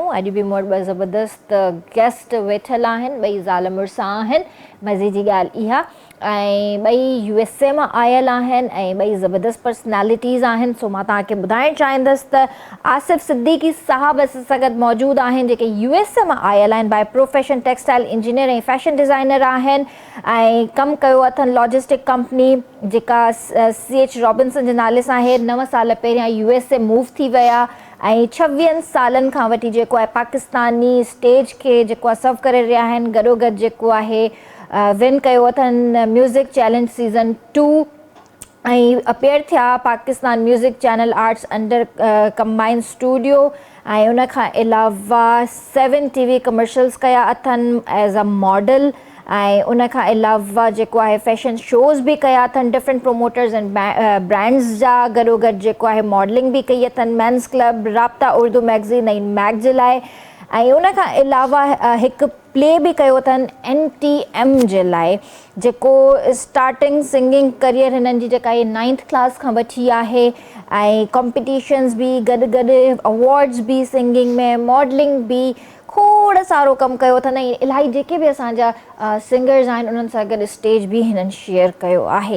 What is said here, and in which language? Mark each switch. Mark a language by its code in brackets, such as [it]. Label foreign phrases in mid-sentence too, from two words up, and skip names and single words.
[sd] अॼु बि मूं वटि ॿ ज़बरदस्त गेस्ट वेठल आहिनि, ॿई ज़ाल मुड़ुस आहिनि, मज़े जी ॻाल्हि इहा, ऐं ॿई USA मां आयल आहिनि ऐं ॿई ज़बरदस्त पर्सनैलिटीज़ आहिनि। सो मां तव्हांखे ॿुधाइणु चाहींदसि त आसिफ़ सिद्दीकी साहब असां सां गॾु मौजूदु आहिनि, जेके USA मां आयल आहिनि, [en] by profession textile engineer [sd] ऐं [en] fashion designer [sd] आहिनि ऐं कमु कयो अथनि [en] logistic company [sd] जेका CH रॉबिन्सन जे नाले सां आहे। 9 साल पहिरियां USA मूव थी विया ऐं 26 सालनि खां वठी जेको आहे पाकिस्तानी स्टेज खे जेको आहे सर्व करे रहिया आहिनि। गॾोगॾु जेको आहे विन कयो अथनि म्यूज़िक चैलेंज सीज़न 2 ऐं अपेयर थिया पाकिस्तान म्यूज़िक चैनल आर्ट्स अंडर कंबाइंड स्टूडियो ऐं उन खां अलावा 7 [en] TV commercials [sd] कया अथनि [en] as a model [sd] ऐं उन खां अलावा जेको आहे [en] fashion shows [sd] बि कया अथनि [en] different promoters and brands [sd] जा। गॾोगॾु जेको आहे मॉडलिंग बि कई अथनि मेंस क्लब, राब्ता उर्दू मैगज़ीन ऐं मैग जे लाइ, ऐं उन खां अलावा हिकु प्ले बि कयो अथनि NTM जे लाइ, जेको [en] starting singing career [sd] हिननि जी जेका आहे [en] 9th class [sd] खां वठी आहे ऐं कॉम्पिटिशन्स बि गॾु गॾु अवॉर्ड्स बि सिंगिंग में, मॉडलिंग बि, खोड़ खोड़ सारो कमु कयो अथनि ऐं इलाही जेके बि असांजा सिंगर्स आहिनि उन्हनि सां गॾु स्टेज बि हिननि शेयर कयो आहे।